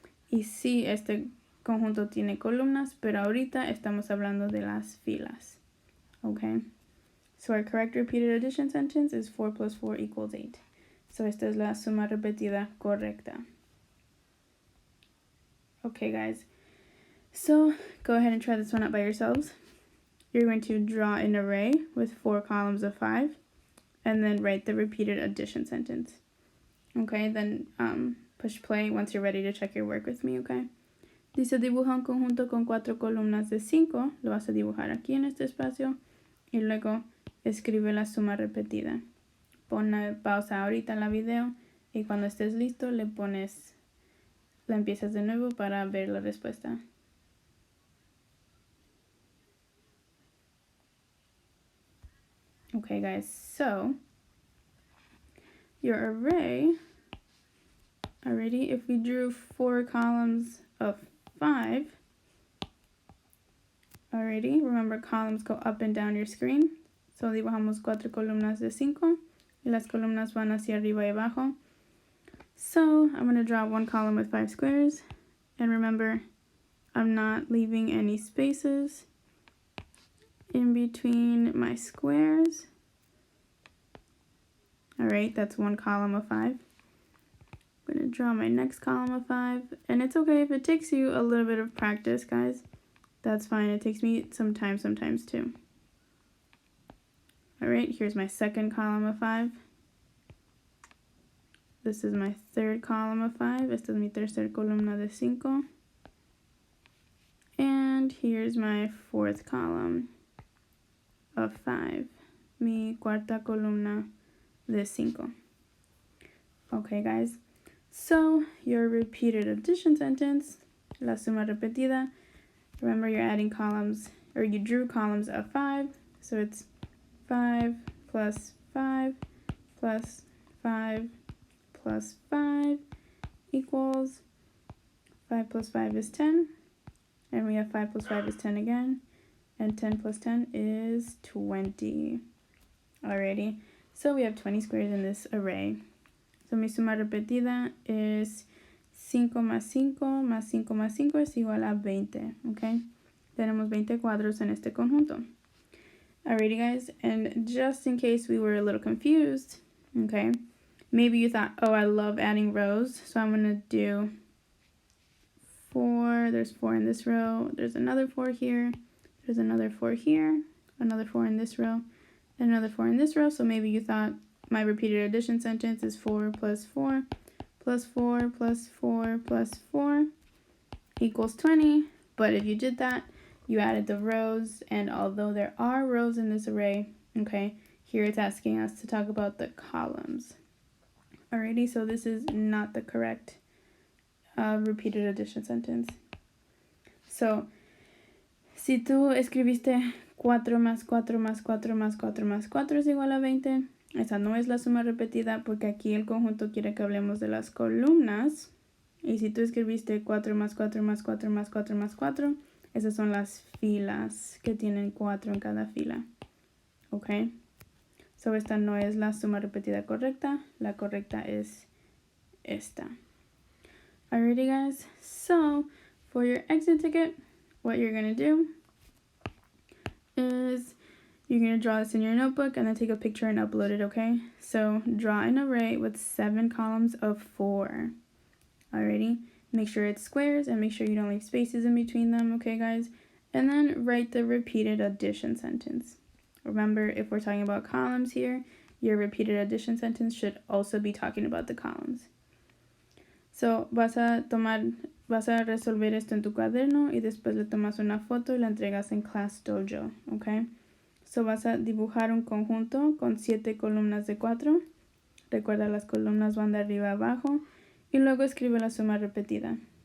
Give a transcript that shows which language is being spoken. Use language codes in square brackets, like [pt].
[es] Y sí, este conjunto tiene columnas, pero ahorita estamos hablando de las filas. [en] Okay? So our correct repeated addition sentence is 4 plus 4 equals 8. [es] So esta es la suma repetida correcta. [en] Okay, guys. So go ahead and try this one out by yourselves. You're going to draw an array with 4 columns of 5 and then write the repeated addition sentence. Okay, then push play once you're ready to check your work with me, okay? [es] Dice, dibuja un conjunto con 4 columnas de 5. Lo vas a dibujar aquí en este espacio. Y luego escribe la suma repetida. Pon pausa ahorita en la video y cuando estés listo la empiezas de nuevo para ver la respuesta. [en] Okay, guys, so your array, already, if we drew 4 columns of 5, already, remember columns go up and down your screen. [es] So dibujamos 4 columnas de 5 y las columnas van hacia arriba y abajo. [en] So I'm going to draw 1 column with 5 squares. And remember, I'm not leaving any spaces in between my squares. Alright, that's 1 column of 5. I'm going to draw my next column of 5. And it's okay if it takes you a little bit of practice, guys. That's fine. It takes me some time sometimes too. Alright, here's my second column of 5. This is my third column of 5. [es] Esta es mi tercer columna de 5. [en] And here's my fourth column of 5. [es] Mi cuarta columna de 5. [en] Okay, guys. So, your repeated addition sentence, [es] la suma repetida. [en] Remember, you're adding columns, or you drew columns of 5. So, it's 5 plus 5 plus 5 plus 5 equals 5 plus 5 is 10. And we have 5 plus 5 is 10 again. And 10 plus 10 is 20. Alrighty. So we have 20 squares in this array. [es] So mi suma repetida es 5 más 5 más 5 más 5 es igual a 20. Okay. Tenemos 20 cuadros en este conjunto. [en] Alrighty, guys. And just in case we were a little confused, okay, maybe you thought, oh, I love adding rows. So I'm going to do 4. There's 4 in this row. There's another 4 here. There's another 4 here. Another 4 in this row. And another 4 in this row. So maybe you thought my repeated addition sentence is 4 plus 4 plus 4 plus 4 plus 4 equals 20. But if you did that, you added the rows. And although there are rows in this array, Okay, here it's asking us to talk about the columns. Alrighty, so this is not the correct repeated addition sentence. [es] So, si tú escribiste 4 más 4 más 4 más 4 más 4 es igual a 20, esa no es la suma repetida porque aquí el conjunto quiere que hablemos de las columnas. Y si tú escribiste 4 más 4 más 4 más 4 más 4, esas son las filas que tienen 4 en cada fila. ¿Ok? So esta no es la suma repetida correcta. La correcta es esta. [en] Alrighty guys, so for your exit ticket, what you're going to do is you're going to draw this in your notebook and then take a picture and upload it, okay? So draw an array with 7 columns of 4. Alrighty, make sure it's squares and make sure you don't leave spaces in between them, okay guys? And then write the repeated addition sentence. Remember, if we're talking about columns here, your repeated addition sentence should also be talking about the columns. [es] So, vas a resolver esto en tu cuaderno y después le tomas una foto y la entregas en Class Dojo, ¿ok? So, vas a dibujar un conjunto con 7 columnas de 4. Recuerda, las columnas van de arriba a abajo. Y luego escribe la suma repetida.